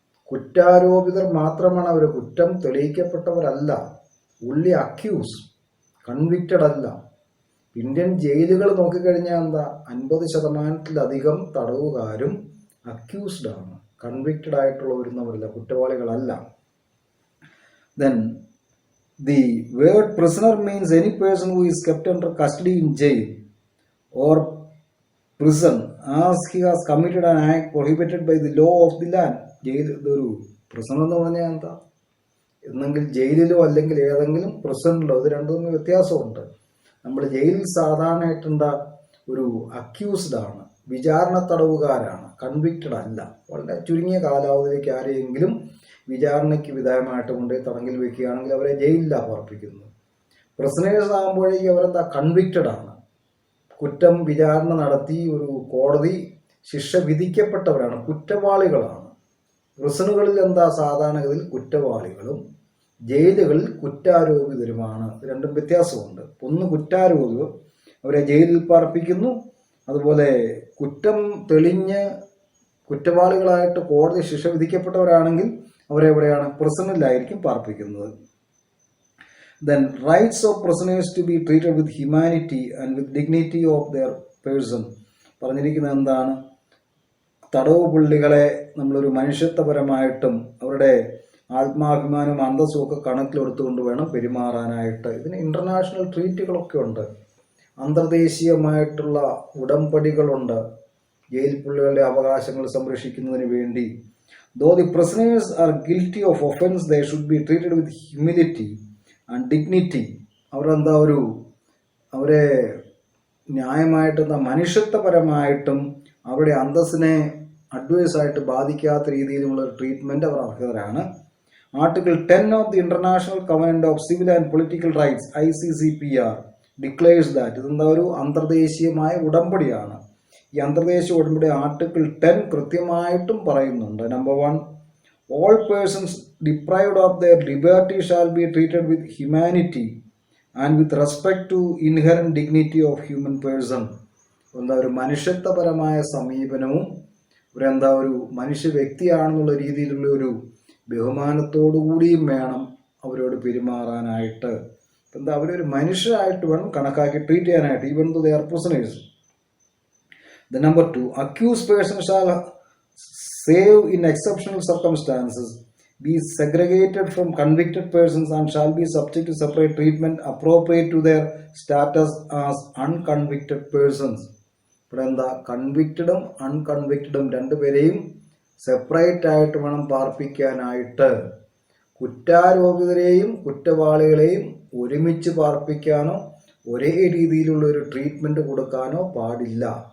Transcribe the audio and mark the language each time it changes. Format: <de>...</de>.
<ml>കുറ്റാരോപിതർ മാത്രമാണ് അവർ, കുറ്റം തെളിയിക്കപ്പെട്ടവരല്ല. ഉള്ളി അക്യൂസ്, കൺവിക്റ്റഡ് അല്ല. ഇന്ത്യൻ ജയിലുകൾ നോക്കിക്കഴിഞ്ഞാൽ എന്താ, 50% തടവുകാരും അക്യൂസ്ഡ് ആണ്, convicted ആയിട്ടുള്ളവരുന്നവരല്ല, കുറ്റവാളികളല്ല.</ml> <en>Then the word prisoner means any person who is kept under custody in jail or prison as he has committed an act prohibited by the law of the land.</en> <ml>Jail ഇതൊരു prisoner എന്ന് പറഞ്ഞാൽ എന്താ, എന്നെങ്കിൽ ജയിലിലോ അല്ലെങ്കിൽ ഏതെങ്കിലും പ്രിസണിലോ, ഇത് രണ്ടും തമ്മിൽ വ്യത്യാസമുണ്ട്. നമ്മൾ ജയിലിൽ സാധാരണയായിട്ടെന്താ, ഒരു അക്യൂസ്ഡ് ആണ്, വിചാരണ തടവുകാരാണ്, കൺവിക്റ്റഡ് അല്ല. വളരെ ചുരുങ്ങിയ കാലാവധിയിലേക്ക് ആരെയെങ്കിലും വിചാരണയ്ക്ക് വിധേയമായിട്ട് കൊണ്ടുപോയി തടങ്കിൽ വെക്കുകയാണെങ്കിൽ അവരെ ജയിലിലാണ് പാർപ്പിക്കുന്നത്. പ്രിസണേഴ്സ് ആകുമ്പോഴേക്കും അവരെന്താ, കൺവിക്റ്റഡ് ആണ്, കുറ്റം വിചാരണ നടത്തി ഒരു കോടതി ശിക്ഷ വിധിക്കപ്പെട്ടവരാണ്, കുറ്റവാളികളാണ്. പ്രിസണുകളിൽ എന്താ, സാധാരണഗതിയിൽ കുറ്റവാളികളും ജയിലുകളിൽ കുറ്റാരോപിതരുമാണ്. രണ്ടും വ്യത്യാസമുണ്ട്. ഒന്ന് കുറ്റാരോപിതർ, അവരെ ജയിലിൽ പാർപ്പിക്കുന്നു. അതുപോലെ കുറ്റം തെളിഞ്ഞ് കുറ്റവാളികളായിട്ട് കോടതി ശിക്ഷ വിധിക്കപ്പെട്ടവരാണെങ്കിൽ അവരെവിടെയാണ്, പ്രിസണിലായിരിക്കും പാർപ്പിക്കുന്നത്.</ml> <en>Then rights of prisoners to be treated with humanity and with dignity of their person.</en> <ml>പറഞ്ഞിരിക്കുന്നത് എന്താണ്, തടവ് പുള്ളികളെ നമ്മളൊരു മനുഷ്യത്വപരമായിട്ടും അവരുടെ ആത്മാഭിമാനവും അന്തസ്സും ഒക്കെ കണക്കിലെടുത്തുകൊണ്ട് വേണം പെരുമാറാനായിട്ട്. ഇതിന് ഇന്റർനാഷണൽ ട്രീറ്റുകളൊക്കെ ഉണ്ട്, അന്തർദേശീയമായിട്ടുള്ള ഉടമ്പടികളുണ്ട് ജയിൽ പുള്ളികളുടെ അവകാശങ്ങൾ സംരക്ഷിക്കുന്നതിന് വേണ്ടി.</ml> <en>Though the prisoners are guilty of offense, they should be treated with humility and dignity.</en> <ml>അവരെന്താ, അവരെ ന്യായമായിട്ടെന്താ, മനുഷ്യത്വപരമായിട്ടും അവരുടെ അന്തസ്സിനെ അഡ്വൈസായിട്ട് ബാധിക്കാത്ത രീതിയിലുള്ള treatment our അർഹരാണ്.</ml> <en>Article 10 of the international covenant of civil and political rights ICCPR declares that.</en> <ml>ഇതെന്താ, ഒരു അന്തർദേശീയമായ ഉടമ്പടിയാണ്. ഈ അന്തർദേശീയ ഉടമ്പടി ആർട്ടിക്കിൾ 10 കൃത്യമായിട്ടും പറയുന്നുണ്ട്.</ml> <en>Number 1, all persons deprived of their liberty shall be treated with humanity and with respect to inherent dignity of human person.</en> <ml>എന്താ, ഒരു മനുഷ്യത്വപരമായ സമീപനവും ഒരു മനുഷ്യ വ്യക്തിയാണെന്നുള്ള രീതിയിലുള്ള ഒരു ബഹുമാനത്തോടുകൂടിയും വേണം അവരോട് പെരുമാറാനായിട്ട്. എന്താ, അവരൊരു മനുഷ്യരായിട്ട് വേണം കണക്കാക്കി ട്രീറ്റ് ചെയ്യാനായിട്ട്,</ml> <en>Even though they are prisoners. The number 2, accused person shall save in exceptional circumstances, be segregated from convicted persons and shall be subject to separate treatment appropriate to their status as unconvicted persons.</en> <ml>ഇവിടെ എന്താ, കൺവിക്റ്റഡും അൺകൺവിക്റ്റഡും രണ്ടുപേരെയും separate ആയിട്ട് വേണം പാർപ്പിക്കാനായിട്ട്. കുറ്റാരോപിതരെയും കുറ്റവാളികളെയും ഒരുമിച്ച് പാർപ്പിക്കാനോ ഒരേ രീതിയിലുള്ള ഒരു treatment കൊടുക്കാനോ പാടില്ല.</ml>